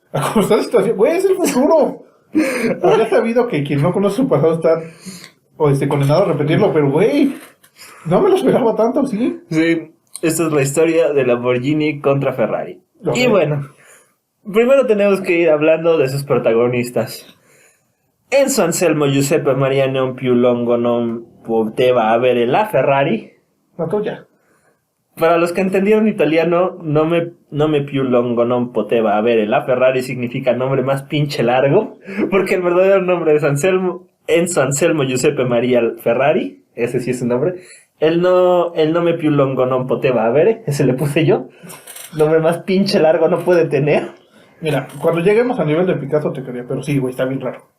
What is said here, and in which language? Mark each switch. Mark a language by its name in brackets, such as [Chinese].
[Spanish] A cómo está la situación. Güey, es el futuro. Habría sabido que quien no conoce su pasado está condenado a repetirlo, pero güey, no me lo esperaba tanto, ¿sí? Sí, esta es la historia de Lamborghini contra Ferrari. Okay. Y bueno, primero tenemos que ir hablando de sus protagonistas. [Italian] Enzo Anselmo Giuseppe Maria non più lungo non poteva avere la Ferrari. [Spanish] La tuya. Para los que entendieron italiano, [Italian] nome più lungo non poteva avere la Ferrari [Spanish] significa nombre más pinche largo, porque el verdadero nombre es Enzo Anselmo Giuseppe Maria Ferrari, ese sí es su nombre. [Italian] El nome più lungo non poteva avere, [Spanish] ese le puse yo. Nombre más pinche largo no puede tener. Mira, cuando lleguemos a nivel de Picasso te quería, pero sí, güey, está bien raro.